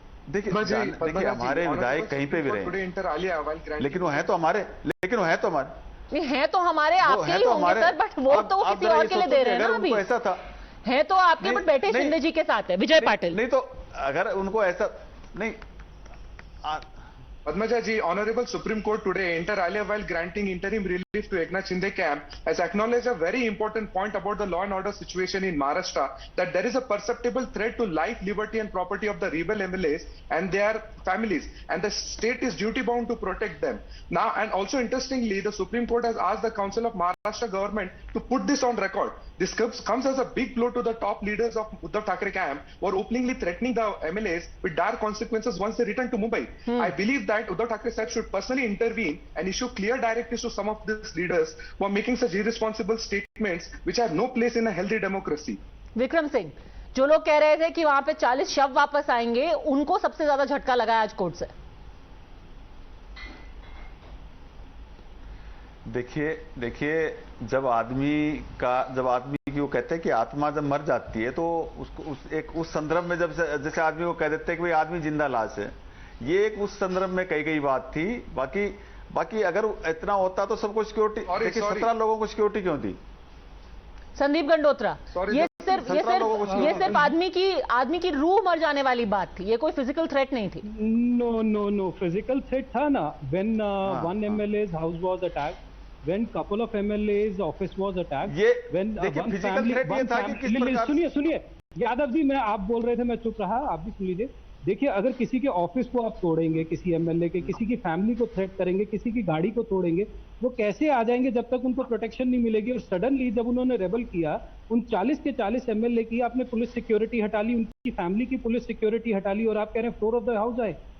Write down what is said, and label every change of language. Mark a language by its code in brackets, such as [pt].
[hi] देखिए हमारे विधायक कहीं पे भी रहे, लेकिन वो है तो हमारे, नहीं है तो हमारे आपके ही होंगे सर, बट वो तो किसी और के लिए दे रहे हैं ना. अभी ऐसा था, है तो आपके, बट बैठे शिंदे जी के साथ है विजय पाटिल. नहीं तो अगर उनको ऐसा नहीं. [en] Padmaja ji, Honorable Supreme Court today, inter alia, while granting interim relief to Eknath Shinde camp, has acknowledged a very important point about the law and order situation in Maharashtra, that there is a perceptible threat to life, liberty and property of the rebel MLAs and their families, and the state is duty bound to protect them. Now, and also interestingly, the Supreme Court has asked the Council of Maharashtra government to put this on record. This comes as a big blow to the top leaders of Uddhav Thackeray camp, who are openly threatening the MLAs with dire consequences once they return to Mumbai. I believe that Uddhav Thackeray said should personally intervene and issue clear directives to some of these leaders who are making such irresponsible statements which have no place in a healthy democracy. [hi] Vikram Singh, जो लोग कह रहे थे कि वहां पे 40 शव वापस आएंगे, उनको सबसे ज्यादा झटका लगा आज कोर्ट से. देखिए जब आदमी की वो कहते हैं कि आत्मा जब मर जाती है तो उसको उस संदर्भ में जब जैसे आदमी को कह देते हैं कि भाई आदमी जिंदा लाश है, ये एक उस संदर्भ में कही गई बात थी. बाकी अगर इतना होता तो सबको सिक्योरिटी, देखिए 17 लोगों को सिक्योरिटी क्यों थी? संदीप गंडोत्रा, ये सिर्फ आदमी की रूह मर जाने वाली बात थी, ये कोई फिजिकल थ्रेट नहीं थी. नो फिजिकल थ्रेट था ना. [en] when one MLA's house was attacked, when couple of MLA's office was attacked, when [hi] देखिए फिजिकल थ्रेट ये था कि किस प्रकार. सुनिए यादव जी, आप बोल रहे थे, मैं चुप रहा, आप भी सुन लीजिए. देखिए, अगर किसी के ऑफिस को आप तोड़ेंगे, किसी MLA के, किसी की फैमिली को थ्रेट करेंगे, किसी की गाड़ी को तोड़ेंगे, वो कैसे आ जाएंगे जब तक उनको प्रोटेक्शन नहीं मिलेगी? और सडनली जब उन्होंने रेबल किया, उन 40 के 40 MLA की आपने पुलिस सिक्योरिटी हटा ली, उनकी फैमिली की पुलिस सिक्योरिटी हटा ली, और आप कह रहे हैं [en] floor of the house [hi] आए.